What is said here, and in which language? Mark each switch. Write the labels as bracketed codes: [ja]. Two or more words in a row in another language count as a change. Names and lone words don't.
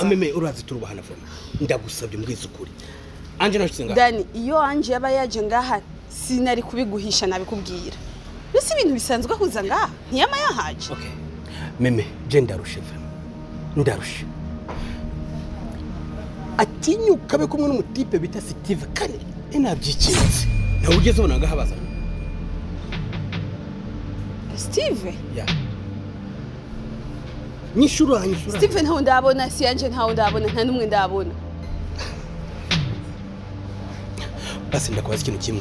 [rn] Meme urazi turubahana vrema. Ndagusabye umbwiza ukuri. Anje nashitse ngaha. Dani, iyo Anje yaba yaje ngaha sinari kubiguhisha nabikubwira. Bisi ibintu bisanzwe kuza ngaha ntiyama yahaje. Okay. Meme, je ndarushe vrema. Ndarushe. Atinyuka be kumwe n'umutipe bita Steve kandi inabyicitse. Na ugeze ubona ngaha bazana. Steve? Ya. Nyishura. Steve ntaho ndabona, si Anje ntaho ndabona, nta numwe ndabona. Basi ndakubaza ikintu kimwe.